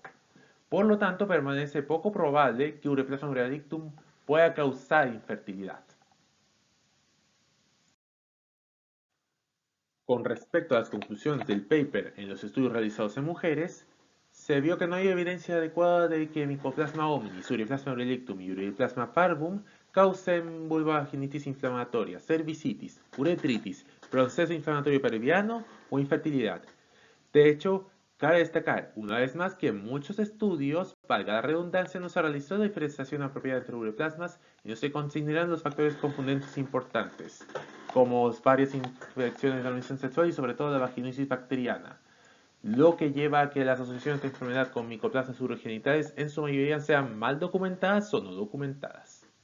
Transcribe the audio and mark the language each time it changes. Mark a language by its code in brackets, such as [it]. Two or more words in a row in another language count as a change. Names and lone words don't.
[es] Por lo tanto, permanece poco probable que Ureaplasma urealictum pueda causar infertilidad. Con respecto a las conclusiones del paper en los estudios realizados en mujeres, se vio que no hay evidencia adecuada de que Mycoplasma hominis, Ureaplasma urealictum y Ureaplasma parvum causen vulvovaginitis inflamatoria, cervicitis, uretritis, proceso inflamatorio periviano o infertilidad. De hecho, cabe destacar una vez más que en muchos estudios, valga la redundancia, no se realizó la diferenciación apropiada entre ureaplasmas y no se consideran los factores confundentes importantes, como varias infecciones de transmisión sexual y sobre todo la vaginosis bacteriana, lo que lleva a que las asociaciones de enfermedad con micoplasmas urogenitales en su mayoría sean mal documentadas o no documentadas.